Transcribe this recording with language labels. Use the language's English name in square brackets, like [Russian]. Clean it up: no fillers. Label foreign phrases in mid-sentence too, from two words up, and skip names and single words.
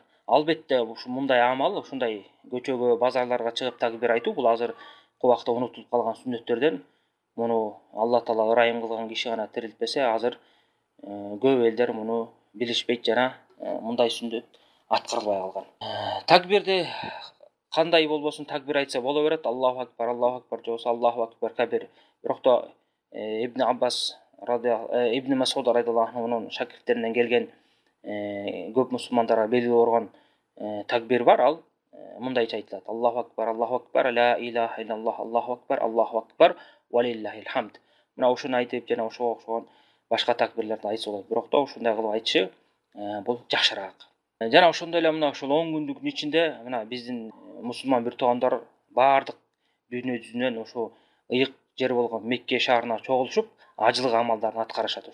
[Kyrgyz] Албетте мындай амал, ушундай көчөгө, базарларга чыгып такбир айтуу, бул азыркы убакта унутулуп калган сүннөттөрдөн. Муну Аллах таала ырайым кылган киши гана тирилтпесе, азыр көп элдер муну билишпейт жана мындай сүннөт аткарылбай калган. Такбирди кандай болбосун такбир айтса боло берет. [Arabic] الله أكبر [Kyrgyz] же болбосо [Arabic] الله أكبر كبيرا. [Kyrgyz] Бирок да Ибн Аббас Ибн Масуд [Arabic] رضي الله عنه [Kyrgyz] шакирттеринен келген көп мусулмандарга белгилүү болгон такбир бар. Ал мындайча айтылат: [Arabic] الله أكبر لا إله إلا الله الله أكبر ولله الحمد. [Kyrgyz] Мына ушуну айтып жана ошого окшогон башка такбирлерди айтса болот. Бирок да ушундай кылып айтышы бул жакшыраак. Жана ошондой эле мына ушул 10 күндүктүн ичинде мына биздин мусулман бир туугандар баардык дүйнө жүзүнөн ошо ыйык жер болгон Мекке шаарына чогулушуп, ажылык амалдарын аткарышат.